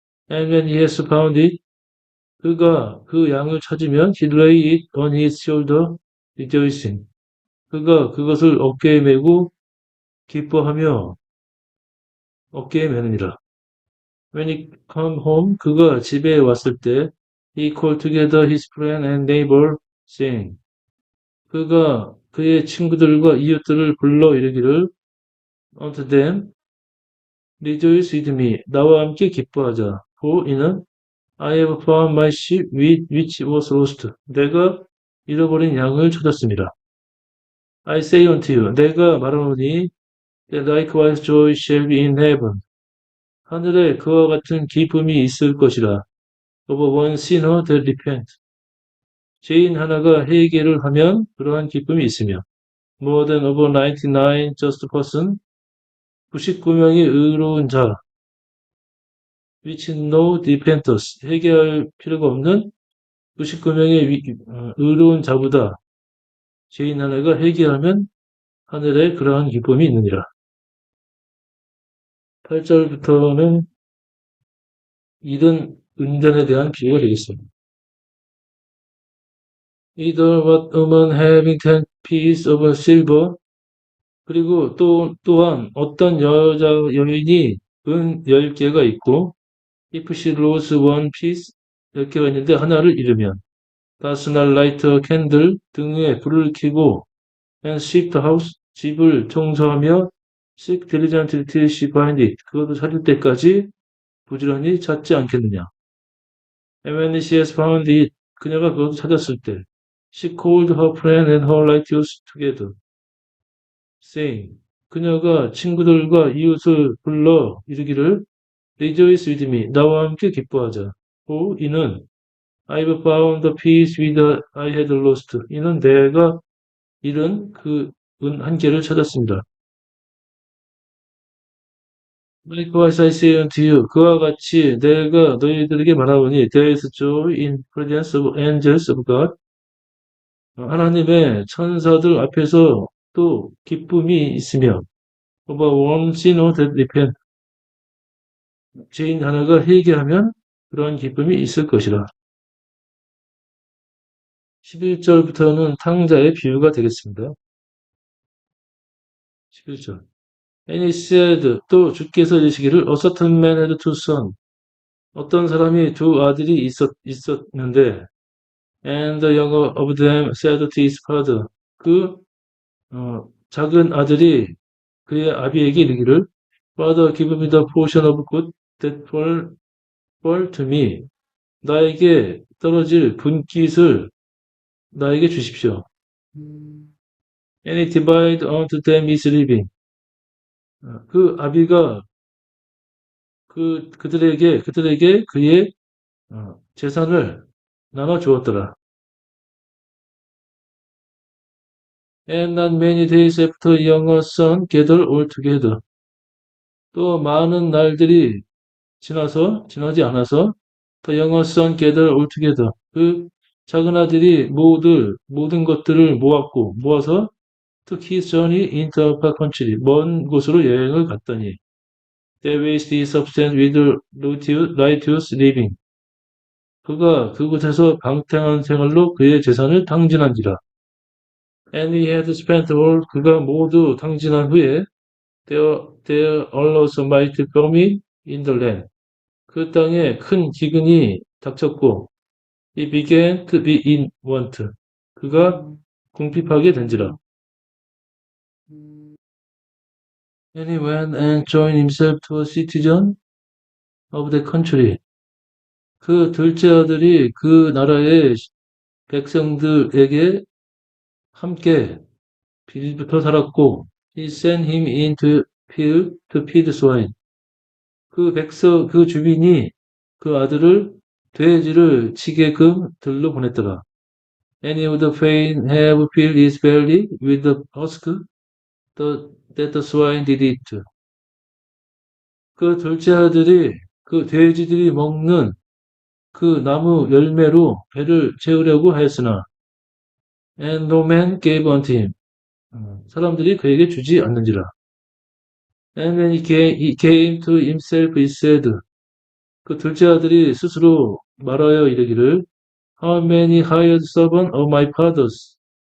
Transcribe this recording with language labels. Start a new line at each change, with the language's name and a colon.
English: And when he has found it,
Korean: 그가 그 양을 찾으면
English: he lay it on his shoulder, rejoicing.
Korean: 그가 그것을 어깨에 메고 기뻐하며 어깨에 메느니라.
English: When he come home,
Korean: 그가 집에 왔을 때
English: he called together his friend and neighbor, saying.
Korean: 그가 그의 친구들과 이웃들을 불러 이르기를
English: unto them, rejoice with me,
Korean: 나와 함께 기뻐하자.
English: For
Korean: 이는
English: I have found my sheep which was lost.
Korean: 내가 잃어버린 양을 찾았습니다.
English: I say unto you,
Korean: 내가 말하노니,
English: that likewise joy shall be in heaven.
Korean: 하늘에 그와 같은 기쁨이 있을 것이라.
English: Over one sinner that repent.
Korean: 죄인 하나가 회개를 하면 그러한 기쁨이 있으며,
English: more than over 99 just person,
Korean: 99명의 의로운 자,
English: which no repentance,
Korean: 회개할 필요가 없는 99명의 의로운 자보다 죄인 하나가 회개하면 하늘에 그러한 기쁨이 있느니라. 8절부터는 잃은 은전에 대한 비유가 되겠습니다.
English: Either what woman having 10 pieces of silver,
Korean: 그리고 또한 어떤 여인이 은 10개가 있고,
English: if she lose one piece,
Korean: 10개가 있는데 하나를 잃으면,
English: does not light a candle,
Korean: 등에 불을 켜고,
English: and sweep the house,
Korean: 집을 청소하며,
English: seek diligently till she find it,
Korean: 그것을 찾을 때까지 부지런히 찾지 않겠느냐.
English: And when she has found it,
Korean: 그녀가 그것을 찾았을 때,
English: she called her friend and her relatives together, saying,
Korean: 그녀가 친구들과 이웃을 불러 이르기를,
English: rejoice with me,
Korean: 나와 함께 기뻐하자.
English: For
Korean: 이는
English: I've found the piece which I had lost.
Korean: 이는 내가 잃은 그 은 한 개를 찾았습니다.
English: Likewise I say unto you,
Korean: 그와 같이 내가 너희들에게 말하오니,
English: there is joy in presence of angels of God.
Korean: 하나님의 천사들 앞에서 또 기쁨이 있으며,
English: over one sinner that repent.
Korean: 죄인 하나가 회개하면 그러한 기쁨이 있을 것이라. 11절부터는 탕자의 비유가 되겠습니다. 11절.
English: And he said,
Korean: 또 주께서 이르시기를,
English: a certain man had two sons.
Korean: 어떤 사람이 두 아들이 있었는데,
English: and the younger of them said to his father,
Korean: 작은 아들이 그의 아비에게 이르기를,
English: Father, give me the portion of good that fall to me.
Korean: 나에게 떨어질 분깃을 나에게 주십시오.
English: And he divided unto them his living.
Korean: 그 아비가 그들에게 그의 재산을 나눠 주었더라.
English: And not many days after younger son gathered all together.
Korean: 또 많은 날들이 지나지 않아서
English: the younger son gathered all together.
Korean: 그 작은 아들이 모든 것들을 모아서
English: took his journey into a far country.
Korean: 먼 곳으로 여행을 갔더니
English: they wasted his substance with riotous living.
Korean: 그가 그곳에서 방탕한 생활로 그의 재산을 탕진한지라.
English: And he had spent all,
Korean: 그가 모두 탕진한 후에
English: there arose a mighty famine in the land.
Korean: 그 땅에 큰 기근이 닥쳤고
English: he began to be in want.
Korean: 그가 궁핍하게 된지라.
English: And he went and joined himself to a citizen of the country.
Korean: 그 둘째 아들이 그 나라의 백성들에게 함께 빌부터 살았고,
English: he sent him into field to feed swine.
Korean: 그 주민이 그 아들을 돼지를 치게끔 들로 보냈더라.
English: And he would fain have filled his belly with the husk that the swine did eat.
Korean: 그 둘째 아들이 그 돼지들이 먹는 그 나무 열매로 배를 채우려고 하였으나,
English: and no man gave unto him.
Korean: 사람들이 그에게 주지 않는지라.
English: And when he came to himself, he said,
Korean: 그 둘째 아들이 스스로 말하여 이르기를,
English: How many hired servants of my father's?